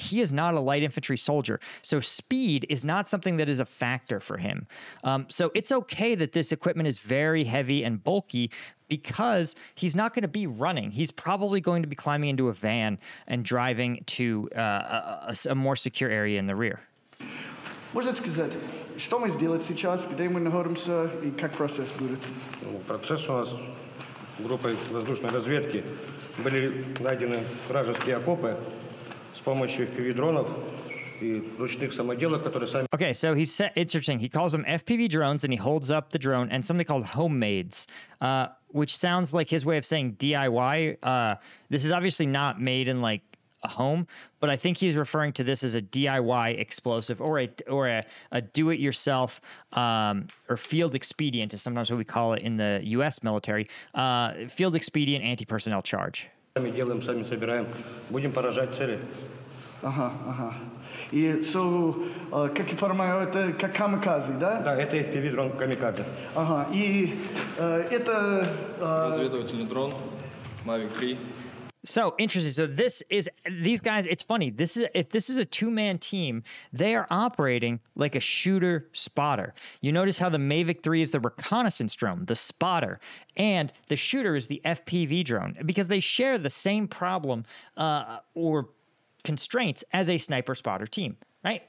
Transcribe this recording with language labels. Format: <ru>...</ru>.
<en>He is not a light infantry soldier, so speed is not something that is a factor for him. So it's okay that this equipment is very heavy and bulky because he's not going to be running. He's probably going to be climbing into a van and driving to a more secure area in the rear.</en> <ru>Можете сказать, что мы сделать сейчас, где мы находимся и как процесс будет? Процесс у нас группой воздушной разведки были найдены вражеские окопы с помощью FPV-дронов и ручных самоделок, которые сами...</ru> <en>Okay, so it's interesting. He calls them FPV drones, and he holds up the drone and something called homemades, which sounds like his way of saying DIY. This is obviously not made in like a home, but I think he's referring to this as a DIY explosive or a do-it-yourself or field expedient is sometimes what we call it in the U.S. military. Field expedient anti-personnel charge.</en> <ru>Сами делаем, сами собираем. Будем поражать цели. Ага, ага. И, как я понимаю, это как камикадзе, да? Да, это FPV-дрон «Камикадзе». Ага, и это... Разведывательный дрон Mavic 3.</ru> <en>So interesting. So these guys, it's funny. If this is a two-man team, they are operating like a shooter spotter. You notice how the Mavic 3 is the reconnaissance drone, the spotter, and the shooter is the FPV drone because they share the same problem or constraints as a sniper spotter team. Right?</en>